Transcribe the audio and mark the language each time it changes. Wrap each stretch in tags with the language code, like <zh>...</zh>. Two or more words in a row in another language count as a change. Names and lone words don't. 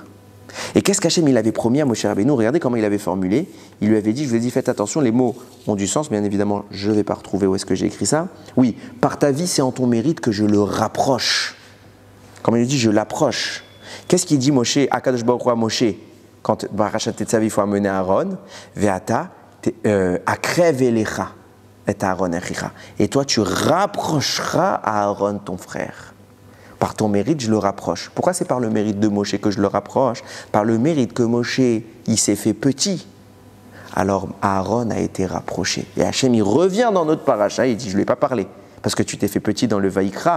<fr>Et qu'est-ce qu'Hachem il avait promis à Moshe Rabbeinu? Regardez comment il avait formulé. Il lui avait dit, je lui ai dit, faites attention, les mots ont du sens, bien évidemment, je ne vais pas retrouver où est-ce que j'ai écrit ça. Oui, par ta vie, c'est en ton mérite que je le rapproche. Comme il dit, je l'approche. Qu'est-ce qu'il dit Moshe,</fr> <he>הקדוש ברוך הוא</he> <fr>à Moshe, quand Parashat Tetzavé, il faut amener Aaron?</fr> <he>ואתה הקרב אליך את אהרן אחיך.</he> <fr>Et toi, tu rapprocheras Aaron, ton frère. Par ton mérite, je le rapproche. Pourquoi c'est par le mérite de Moshe que je le rapproche? Par le mérite que Moshe, il s'est fait petit. Alors Aaron a été rapproché. Et Hachem, il revient dans notre paracha, il dit, je ne lui ai pas parlé, parce que tu t'es fait petit dans le Vayikra.</fr>